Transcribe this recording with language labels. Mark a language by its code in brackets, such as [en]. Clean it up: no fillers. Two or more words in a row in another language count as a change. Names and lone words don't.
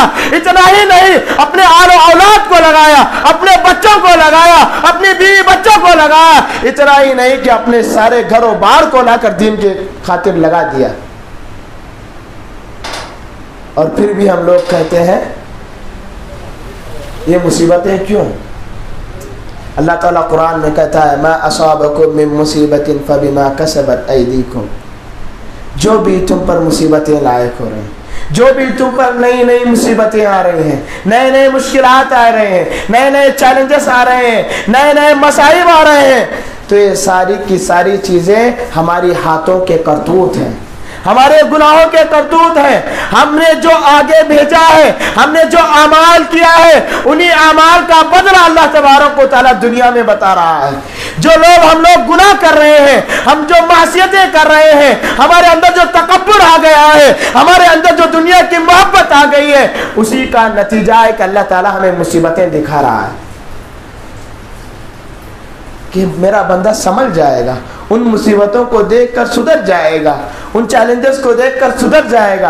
[hi] इतना ही नहीं, अपने आलो औलाद को लगाया, अपने बच्चों को लगाया, अपनी बीवी बच्चों को लगाया। इतना ही नहीं कि अपने सारे घरों बार को लाकर दीन के खातिर लगा दिया। और फिर भी हम लोग कहते हैं ये मुसीबतें क्यों? अल्लाह ताला कुरान में कहता है, [ar] ما أصابكم من مصيبة فبما كسبت أيديكم. [hi] जो भी तुम पर मुसीबतें लायक हो रही हैं, जो भी तुम पर नई नई मुसीबतें आ रही हैं, नए नए मुश्किलात आ रहे हैं, नए नए चैलेंजेस आ रहे हैं, नए नए मसाइब आ रहे हैं, तो ये सारी की सारी चीज़ें हमारी हाथों के करतूत हैं, हमारे गुनाहों के करतूत हैं। हमने जो आगे भेजा है, हमने जो अमाल किया है, उन्हीं अमाल का बदला अल्लाह [ar] تبارك وتعالى [hi] दुनिया में बता रहा है। जो लोग हम लोग गुनाह कर रहे हैं, हम जो मासियतें कर रहे हैं, हमारे अंदर जो तकब्बुर आ गया है, हमारे अंदर जो दुनिया की मोहब्बत आ गई है, उसी का नतीजा है कि अल्लाह ताला हमें मुसीबतें दिखा रहा है कि मेरा बंदा समझ जाएगा, उन मुसीबतों को देखकर सुधर जाएगा, उन चैलेंजेस को देखकर सुधर जाएगा।